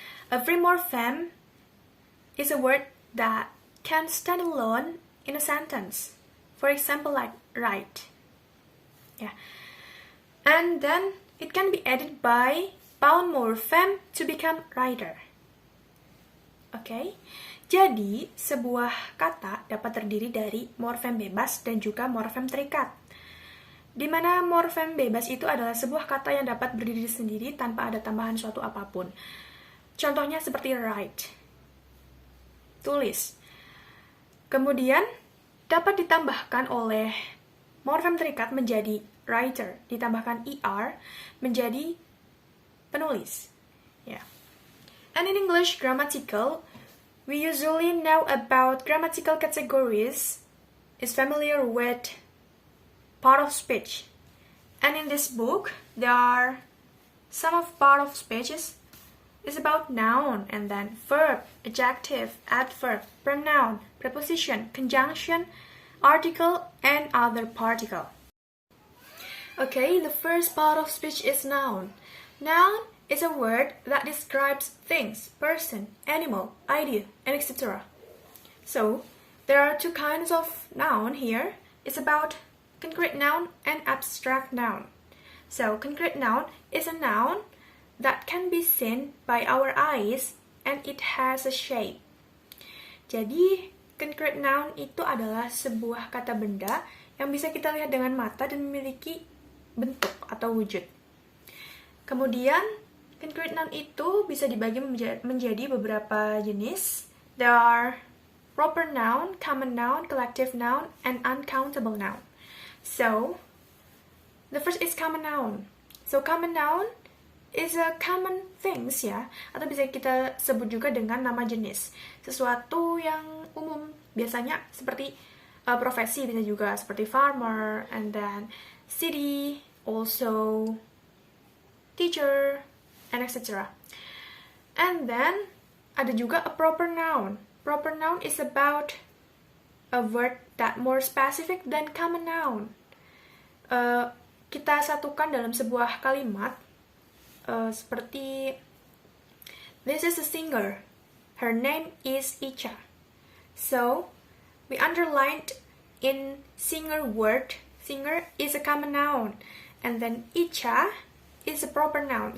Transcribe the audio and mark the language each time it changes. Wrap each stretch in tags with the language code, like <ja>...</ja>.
<en>A free morpheme is a word that can stand alone in a sentence. For example, like write. Yeah. And then it can be added by bound morpheme to become writer. Okay.</en> <id>Jadi, sebuah kata dapat terdiri dari morfem bebas dan juga morfem terikat. Di mana morfem bebas itu adalah sebuah kata yang dapat berdiri sendiri tanpa ada tambahan suatu apapun. Contohnya seperti write, tulis. Kemudian dapat ditambahkan oleh morfem terikat menjadi writer, ditambahkan er menjadi penulis. Yeah.</id> <en>And in English grammatical, we usually know about grammatical categories, is familiar with part of speech. And in this book, there are some of part of speeches is about noun, and then verb, adjective, adverb, pronoun, preposition, conjunction, article, and other particle. Okay, the first part of speech is noun. Noun is a word that describes things, person, animal, idea, and etc. So, there are 2 kinds of noun here. It's about concrete noun and abstract noun. So, concrete noun is a noun that can be seen by our eyes and it has a shape.</en> <id>Jadi, concrete noun itu adalah sebuah kata benda yang bisa kita lihat dengan mata dan memiliki bentuk atau wujud. Kemudian, concrete noun itu bisa dibagi menjadi beberapa jenis.</id> <en>There are proper noun, common noun, collective noun, and uncountable noun. So, the first is common noun. So, common noun is a common things</en> <id>ya, atau bisa kita sebut juga dengan nama jenis, sesuatu yang umum, biasanya seperti profesi, bisa juga seperti</id> <en>farmer, and then city, also teacher, and etc. And then</en> <id>ada juga</id> <en>a proper noun. Proper noun is about a word that more specific than common noun.</en> <id>Kita satukan dalam sebuah kalimat.</id> <en>Seperti this is a singer. Her name is Icha. So, we underlined in singer word. Singer is a common noun. And then Icha is a proper noun.</en>